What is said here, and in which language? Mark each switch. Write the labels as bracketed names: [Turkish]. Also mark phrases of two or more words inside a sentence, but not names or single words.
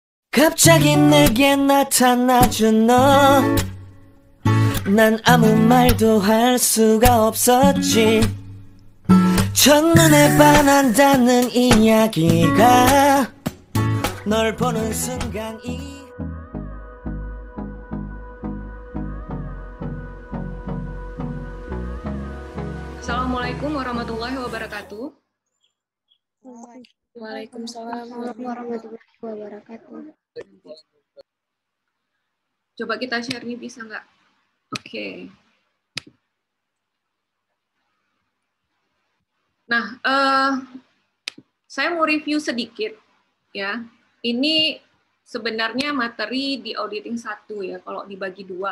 [Korean] 갑자기 내게 나타나준 너, 난 아무 말도 할 수가 없었지. 첫눈에 반한다는 이야기가 널 보는 순간 [Arabic] السلام عليكم ورحمة الله وبركاته. وعليكم السلام ورحمة الله وبركاته. [Indonesian] Coba kita share nih, bisa nggak? Oke. Nah, saya mau review sedikit ya. Ini sebenarnya materi di auditing 1 ya, kalau dibagi 2.